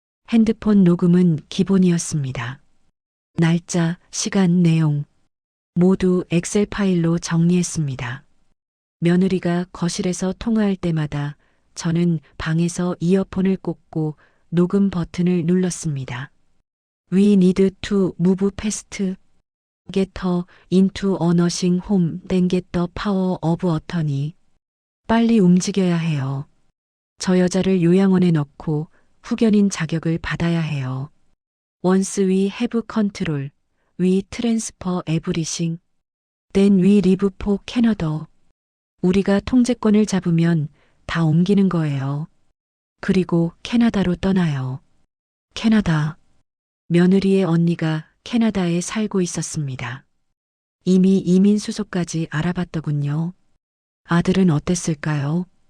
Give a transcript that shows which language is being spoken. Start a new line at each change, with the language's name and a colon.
Korean: 핸드폰 녹음은 기본이었습니다. 날짜, 시간, 내용 모두 엑셀 파일로 정리했습니다. 며느리가 거실에서 통화할 때마다 저는 방에서 이어폰을 꽂고 녹음 버튼을 눌렀습니다.
English: We need to move fast. Get her into a nursing home, then get the power of attorney.
Korean: 빨리 움직여야 해요. 저 여자를 요양원에 넣고 후견인 자격을 받아야 해요.
English: Once we have control, we transfer everything. Then we leave for Canada.
Korean: 우리가 통제권을 잡으면 다 옮기는 거예요. 그리고 캐나다로 떠나요. 캐나다. 며느리의 언니가 캐나다에 살고 있었습니다. 이미 이민 수속까지 알아봤더군요. 아들은 어땠을까요?